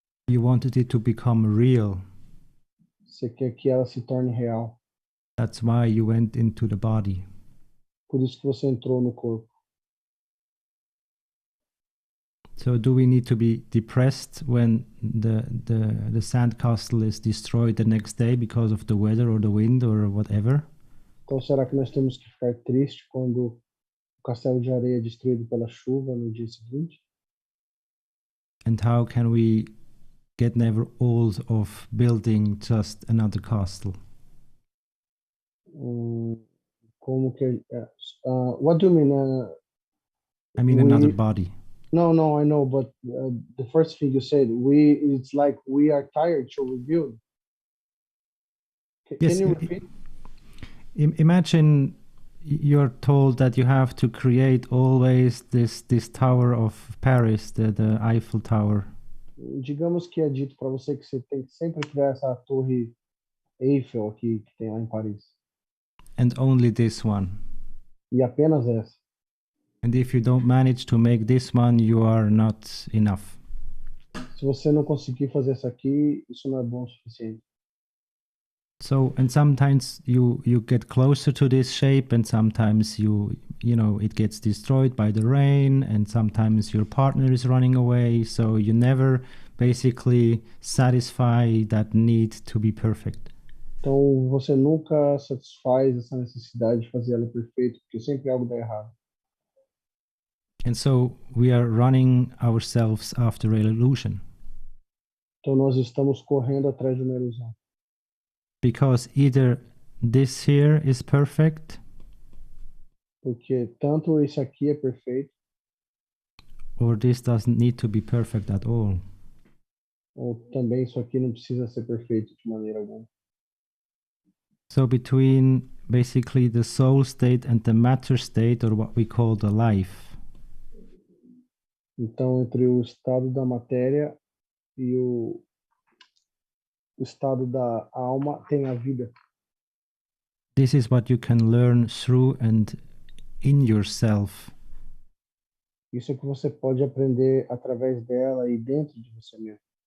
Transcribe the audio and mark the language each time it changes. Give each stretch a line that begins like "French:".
English: You wanted it to become real.
Portuguese: Você quer que ela se torne real.
English: That's why you went into the body.
Portuguese: Por isso que você entrou no corpo.
English: So do we need to be depressed when the sandcastle is destroyed the next day because of the weather or the wind or whatever?
Portuguese: Então será que nós temos que ficar tristes quando o castelo de areia é destruído pela chuva no dia seguinte?
English: And how can we get never old of building just another castle?
Portuguese: Como que
English: what do you mean? I mean another body. No, I know, but the first thing you said, it's like we are tired to rebuild. Yes, Can you repeat? Imagine you're told that you have to create always this Tower of Paris, the Eiffel Tower.
Portuguese: Digamos que é dito para você que você tem que sempre criar essa torre Eiffel aqui que tem lá em Paris.
English: And only this one.
Portuguese: E apenas essa.
English: And if you don't manage to make this one, you are not enough.
Portuguese: Se você não conseguir fazer isso aqui, isso não é bom o suficiente.
English: So, and sometimes you get closer to this shape, and sometimes you know, it gets destroyed by the rain, and sometimes your partner is running away, so you never basically satisfy that need to be perfect.
Portuguese: Então, você nunca satisfaz essa necessidade de fazer ela perfeita, porque sempre algo dá errado.
English: And so we are running ourselves after an illusion.
Portuguese: Então, nós estamos correndo atrás de uma ilusão.
English: Because either this here is perfect,
Portuguese: Porque tanto esse aqui é perfeito,
English: or this doesn't need to be perfect at all.
Portuguese: ou também isso aqui não precisa ser perfeito de maneira alguma.
English: So between basically the soul state and the matter state, or what we call the life,
Portuguese: Então, entre o estado da matéria e o estado da alma, tem a vida.
English: this is what you can learn through and in yourself.
Portuguese: Isso é que você pode aprender através dela e dentro de você mesmo.